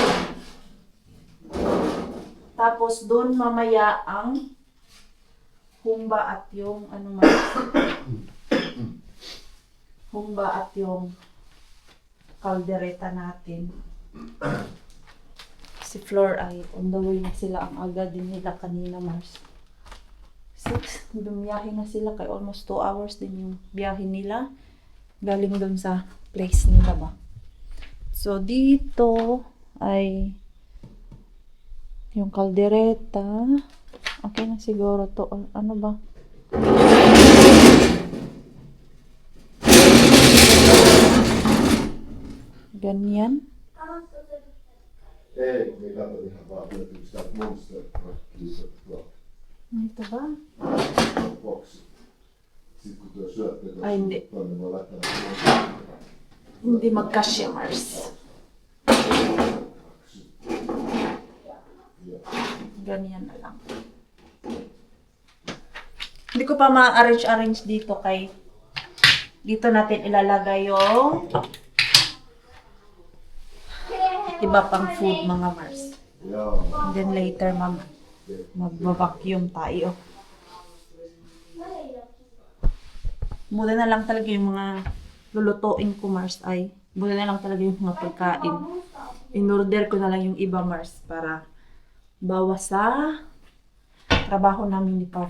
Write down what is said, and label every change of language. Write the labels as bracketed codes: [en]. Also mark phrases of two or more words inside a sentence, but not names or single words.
[tl] Tapos, doon mamaya ang humba at yung, humba at yung kaldereta natin. Si Flor ay [en] on the way [tl] na sila. Ang aga din nila kanina, Mars. 6, bumiyahe na sila kay [en] almost 2 hours [tl] din yung biyahe nila. Galing doon sa place nila ba. So, dito ay yung kaldereta. Okay na siguro to. Ano ba? Ganyan. [fi] Ei, me kato ihan vaan löytyy sitä monster-rakkiisa [tl] Ito ba? [fi] boksi. Sitten kun tuo syöttö [tl] Ai, hindi. [fi] niin voi laittaa monster. [tl] Hindi magkasya, Mars. Ganyan na lang. Hindi ko pa ma-arrange dito kay dito natin ilalagay yung iba pang food, mga Mars. [fi] Joo. [en] And then later, [tl] magva-vacuum tayo. Muna na lang talaga yung mga lulutuin ko, Mars, ay muna na lang talaga yung mga pagkain. In-order ko na lang yung iba, Mars, para bawas sa trabaho namin ni Pars.